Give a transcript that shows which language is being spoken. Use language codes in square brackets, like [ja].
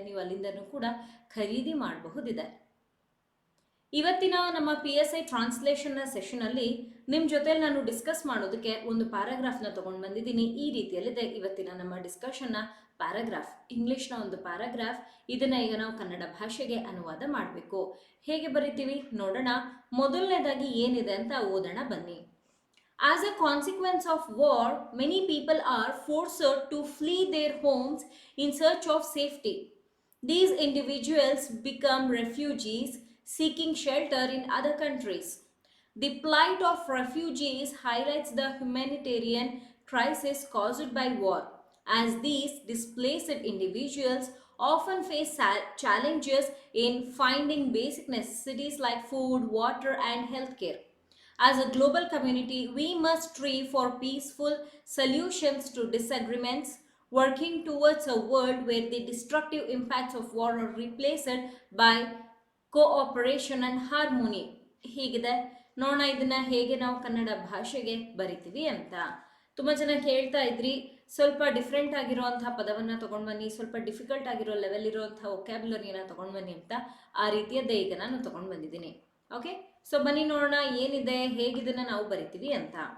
[kn] ನೀವು ಅಲ್ಲಿಂದನೂ ಕೂಡ ಖರೀದಿ ಮಾಡಬಹುದಿದೆ. ಇವತ್ತಿನ ನಮ್ಮ PSI ಟ್ರಾನ್ಸ್ಲೇಷನ್ನ ಸೆಷನಲ್ಲಿ ನಿಮ್ಮ ಜೊತೆಲಿ ನಾನು ಡಿಸ್ಕಸ್ ಮಾಡೋದಕ್ಕೆ ಒಂದು ಪ್ಯಾರಾಗ್ರಾಫ್ನ ತೊಗೊಂಡು ಬಂದಿದ್ದೀನಿ. ಈ ರೀತಿಯಲ್ಲಿದೆ ಇವತ್ತಿನ ನಮ್ಮ ಡಿಸ್ಕಷನ್ನ ಪ್ಯಾರಾಗ್ರಾಫ್. ಇಂಗ್ಲಿಷ್ನ ಒಂದು ಪ್ಯಾರಾಗ್ರಾಫ್. ಇದನ್ನು ಈಗ ನಾವು ಕನ್ನಡ ಭಾಷೆಗೆ ಅನುವಾದ ಮಾಡಬೇಕು. ಹೇಗೆ ಬರಿತೀವಿ ನೋಡೋಣ. ಮೊದಲನೇದಾಗಿ ಏನಿದೆ ಅಂತ ಓದೋಣ ಬನ್ನಿ. [en] As a consequence of war, many people are forced to flee their homes in search of safety. These individuals become refugees seeking shelter in other countries. The plight of refugees highlights the humanitarian crisis caused by war, as these displaced individuals often face challenges in finding basic necessities like food, water, and healthcare. As a global community, we must strive for peaceful solutions to disagreements, working towards a world where the destructive impacts of war are replaced by cooperation and harmony. [kn] ಹೀಗಿದೆ ನೋಡೋಣ ಇದನ್ನ ಹೇಗೆ ನಾವು ಕನ್ನಡ ಭಾಷೆಗೆ ಬರಿತೀವಿ ಅಂತ. ತುಂಬ ಜನ ಕೇಳ್ತಾ ಇದ್ರಿ, ಸ್ವಲ್ಪ ಡಿಫ್ರೆಂಟ್ ಆಗಿರುವಂತಹ ಪದವನ್ನು ತೊಗೊಂಡು ಬನ್ನಿ, ಸ್ವಲ್ಪ ಡಿಫಿಕಲ್ಟ್ ಆಗಿರೋ ಲೆವೆಲ್ ಇರುವಂಥ ವೊಕ್ಯಾಬ್ಯುಲರಿನ ತೊಗೊಂಡು ಬನ್ನಿ ಅಂತ. ಆ ರೀತಿಯದ್ದೇ ಈಗ ನಾನು ತೊಗೊಂಡು ಬಂದಿದ್ದೀನಿ. ಓಕೆ, ಸೊ ಬನ್ನಿ ನೋಡೋಣ ಏನಿದೆ, ಹೇಗಿದನ್ನ ನಾವು ಬರಿತೀವಿ ಅಂತ.